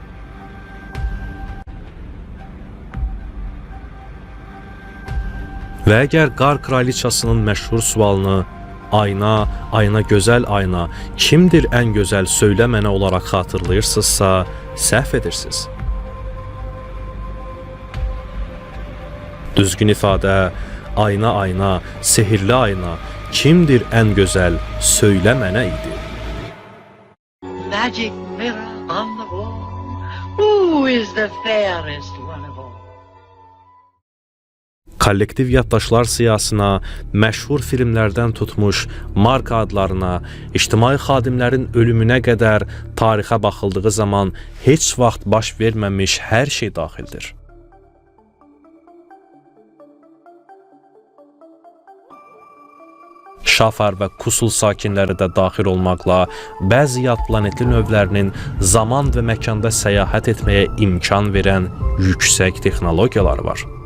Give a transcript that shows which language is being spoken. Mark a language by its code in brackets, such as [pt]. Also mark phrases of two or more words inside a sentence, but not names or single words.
[az] Və əgər Qar Kraliçasının məşhur sualını "Ayna, ayna gözəl ayna, kimdir ən gözəl söylə mənə" olaraq xatırlayırsınızsa, səhv edirsiniz. Düzgün ifadə "Ayna, ayna, sehirli ayna, kimdir ən gözəl söylə mənə" idi. [en] Magic mirror on the wall, who is the fairest one of all? [az] Kollektiv yaddaşlar siyasına, məşhur filmlərdən tutmuş marka adlarına, ictimai xadimlərin ölümünə qədər tarixə baxıldığı zaman heç vaxt baş verməmiş hər şey daxildir. Şafar və Kusul sakinləri də daxil olmaqla bəzi yad planetli növlərinin zaman və məkanda səyahət etməyə imkan verən yüksək texnologiyalar var.